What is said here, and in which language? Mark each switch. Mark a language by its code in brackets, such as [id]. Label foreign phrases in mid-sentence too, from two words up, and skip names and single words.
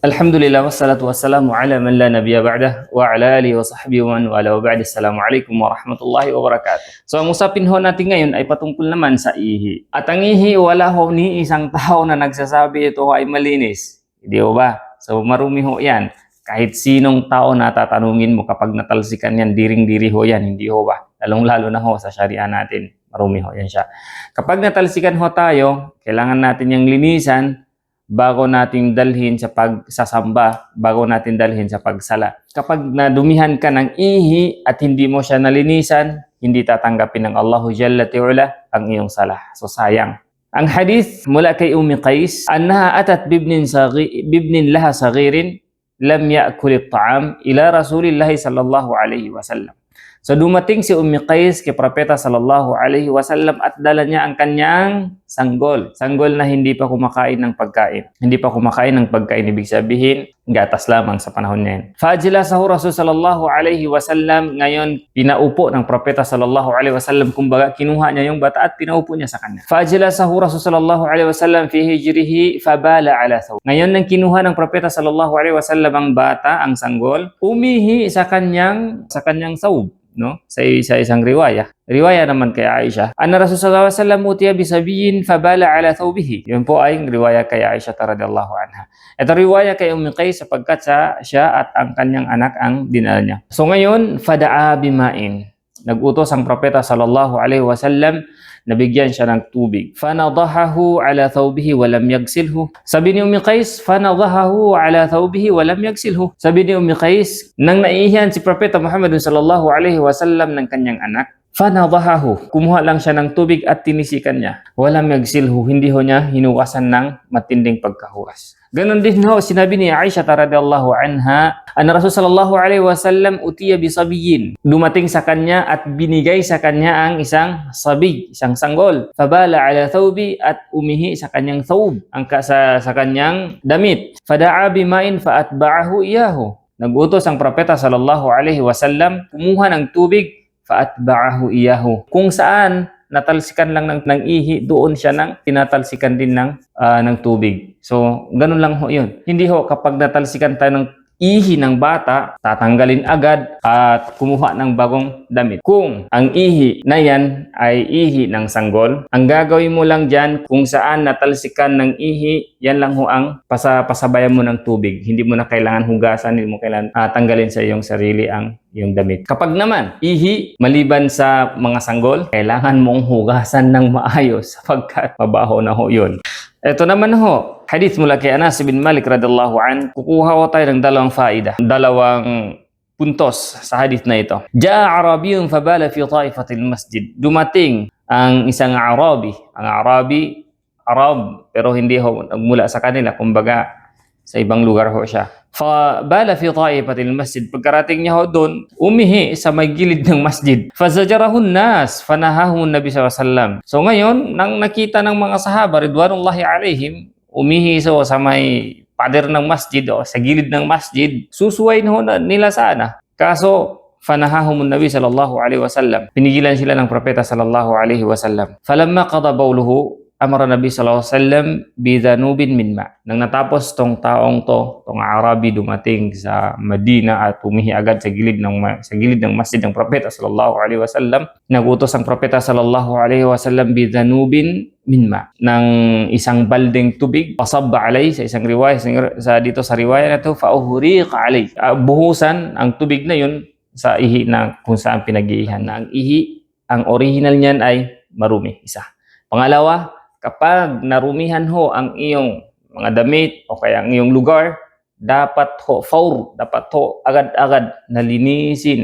[ar] الحمد لله والصلاة والسلام على من لا نبي بعده وعلى آله وصحبه ومن والاه وبعد. السلام عليكم ورحمة الله وبركاته. [tl] So ang usapin ho natin ngayon ay patungkol naman sa ihi. At ang ihi, wala ho ni isang tao na nagsasabi ito ay malinis. Hindi ho ba? So marumi ho yan. Kahit sinong tao na tatanungin mo kapag natalsikan yan, diring-diri ho yan. Hindi ho ba? Lalong-lalo na ho sa sharia natin. Marumi ho yan siya. Kapag natalsikan ho tayo, kailangan natin yung linisan bago natin dalhin sa pagsasamba, bago natin dalhin sa pagsala. Kapag nadumihan ka ng ihi at hindi mo siya nalinisan, hindi tatanggapin ng [ar] الله جل وعلا [tl] ang iyong sala. So sayang. Ang hadith mula kay Ummi Qais, [ar] أنها أتت بابن لها صغير لم يأكل الطعام إلى رسول الله صلى الله عليه وسلم. [tl] So dumating si Ummi Qais kay Propeta [ar] صلى الله عليه وسلم [tl] at dala niya ang kanyang sanggol. Sanggol na hindi pa kumakain ng pagkain. Hindi pa kumakain ng pagkain, ibig sabihin, gatas lamang sa panahon niya. [ar] فأجلسه رسول صلى الله عليه وسلم, [tl] ngayon pinaupo ng Propeta [ar] صلى الله عليه وسلم, [tl] kumbaga kinuha niya yung bata at pinaupo niya sa kanya. [ar] فأجلسه رسول صلى الله عليه وسلم في حجره فبال على ثوب. [tl] Ngayon nang kinuha ng Propeta [ar] صلى الله عليه وسلم [tl] ang bata, ang sanggol, umihi sa kanyang thawb. No? Sa isang riwaya naman kay Aisha, [ar] أن رسول الله صلى الله عليه وسلم أتي بصبي فبال على ثوبه. [tl] Yun po ay riwaya kay Aisha [ar] رضي الله عنها. [tl] Ito riwaya kay Ummi Qais sapagkat siya at ang kanyang anak ang dinala niya. So ngayon, [ar] فدعا بماء. [tl] Nagutos ang Propeta [ar] صلى الله عليه وسلم, [tl] nabigyan siya ng tubig. [ar] فنضحه على ثوبه ولم يغسله. [tl] Sabi ni Ummi Qais, [ar] فنضحه على ثوبه ولم يغسله. [tl] Sabi ni Ummi Qais, nang naihiyan si Propeta Muhammad [ar] صلى الله عليه وسلم [tl] ng kanyang anak, fanadahahu, kumuha lang siya ng tubig at tinisikan niya. [ar] ولم يغسله, [tl] hindi ho niya hinuwasan ng matinding pagkahuwas. Ganon din ho, sinabi ni Aisha [ar] رضي الله عنها أن رسول صلى الله عليه وسلم أتي بصبي. [tl] Dumating sa kanya at binigay sa kanya ang isang sabi, isang sanggol. [ar] فبال على ثوبه, [tl] at umihi sa kanyang thawb, sa kanyang damit. [ar] فدعا بماء فأتبعه إياه. [tl] Nagutos ang Propeta [ar] صلى الله عليه وسلم, [tl] kumuha ng tubig, [ar] فأتبعه إياه. [tl] Kung saan natalsikan lang ng ihi, doon siya tinatalsikan din ng tubig. So, ganun lang ho yun. Hindi ho kapag natalsikan tayo ng ihi ng bata, tatanggalin agad at kumuha ng bagong damit. Kung ang ihi na yan ay ihi ng sanggol, ang gagawin mo lang dyan, kung saan natalsikan ng ihi, yan lang ho ang pasabayan mo ng tubig. Hindi mo na kailangan hugasan, hindi mo kailangan tanggalin sa iyong sarili ang iyong damit. Kapag naman ihi, maliban sa mga sanggol, kailangan mong hugasan ng maayos sapagkat mabaho na ho yun. Ito naman ho, hadith mula kay Anas bin Malik [ar] رضي الله عنه. [tl] Kukuha ko tayo ng dalawang faida, dalawang puntos sa hadith na ito. [ar] جاء أعرابي فبال في طائفة المسجد. [tl] Dumating ang isang Arabi. Ang Arabi, Arab, pero hindi ho nagmula sa kanila, kumbaga sa ibang lugar ho siya. [ar] فبال في طائفة المسجد. [tl] Pagkarating niya ho doon, umihi sa may gilid ng masjid. [ar] فزجره الناس فنهاهم النبي صلى الله عليه وسلم. [tl] So ngayon, nang nakita ng mga sahaba [ar] رضوان الله عليهم, [tl] umihi sa may pader ng masjid o sa gilid ng masjid, susuwain ho nila sana. [ar] Kaso فنهاهم النبي صلى الله عليه وسلم. [tl] Pinigilan sila ng Propeta [ar] صلى الله عليه وسلم. فلما قضى بوله أمر النبي صلى الله عليه وسلم بذنوب من ماء. [tl] Nang natapos tong Arabi dumating sa Medina at umihi agad sa gilid ng masjid ng Propeta [ar] صلى الله عليه وسلم, [tl] nagutos ang Propeta [ar] صلى الله عليه وسلم بذنوب من ماء, [tl] ng isang baldeng tubig, [ar] فصب عليه [tl] sa isang riwaya dito sa riwaya na to, [ar] فأهريق عليه. [tl] Buhusan ang tubig na yun sa ihi na kung saan pinag-iihan, na ang ihi, ang original niyan ay marumi, isa. Pangalawa, kapag narumihan ho ang iyong mga damit o kaya ang iyong lugar, dapat ho agad-agad nalinisin.